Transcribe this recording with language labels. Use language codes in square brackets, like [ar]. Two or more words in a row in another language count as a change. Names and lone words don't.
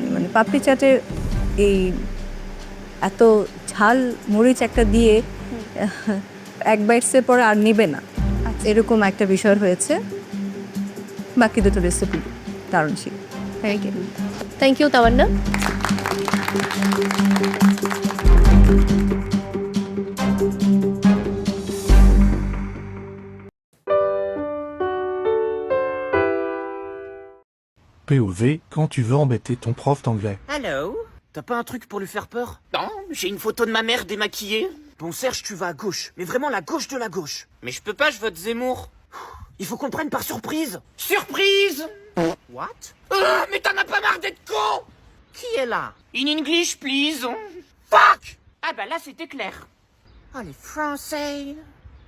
[bn] মানে পাপড়ি চাটে এই এত ঝাল মরিচ একটা দিয়ে এক বাইটসের পরে আর নেবে না, এরকম একটা বিষয় হয়েছে। বাকি দুটো রেসিপি দারুণ ছিল। [en] thank you [bn] তামান্না। [fr] POV, quand tu veux embêter ton prof d'anglais. Hello. T'as pas un truc pour lui faire peur? Non, j'ai une photo de ma mère démaquillée. Bon Serge, tu vas à gauche, mais vraiment la gauche de la gauche. Mais je peux pas, je vote Zemmour. Il faut qu'on le prenne par surprise. Surprise? What? Mais t'en as pas marre d'être con? Qui est là? [en] In English, please. Fuck! [fr] Ah bah là, c'était clair. Oh, les Français.